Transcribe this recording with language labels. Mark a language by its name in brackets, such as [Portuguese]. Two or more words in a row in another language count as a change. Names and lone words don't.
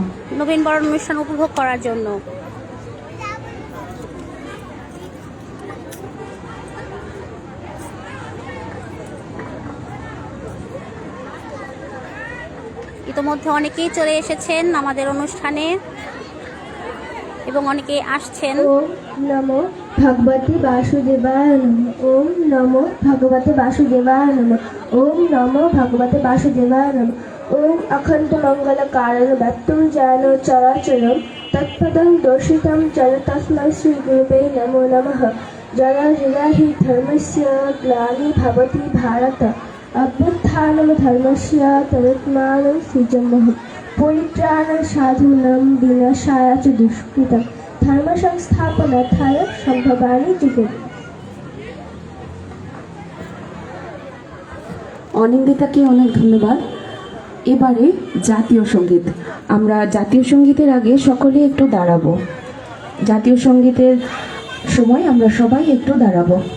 [Bangla] নবীন বরণ অনুষ্ঠান উপভোগ করার জন্য। ইতোমধ্যে অনেকেই চলে এসেছেন আমাদের অনুষ্ঠানে এবং অনেকেই আসছেন। [Sanskrit] ওম নমো ভগবতে বাসুদেবায় নমঃ। ওম নমো ভগবতে বাসুদেবায় নমঃ। ওম নমো ভগবতে বাসুদেবায় নমঃ। ওম অখণ্ড মঙ্গল কারণ ব্যক্তুম জ্ঞান চরাচরম তৎপদং দর্শিতম চল তস্मै শ্রী গুরুবে নমো নমঃ। জরা জরা হি ধর্মস্য গ্লানি ভবতি ভারত অভ্যুত্থানম ধর্মস্য তদাত্মানং সৃজনমঃ। পরিত্রাণ সাধুনাং বিনাশায় চ দুষ্কৃতম ধর্ম সংস্থাপনার্থায় সম্ভবামি যুগে। [Bangla] অনিন্দিতাকে অনেক ধন্যবাদ। এবারে জাতীয় সঙ্গীত। আমরা জাতীয় সঙ্গীতের আগে সকলে একটু দাঁড়াবো। জাতীয় সঙ্গীতের সময় আমরা সবাই একটু দাঁড়াবো।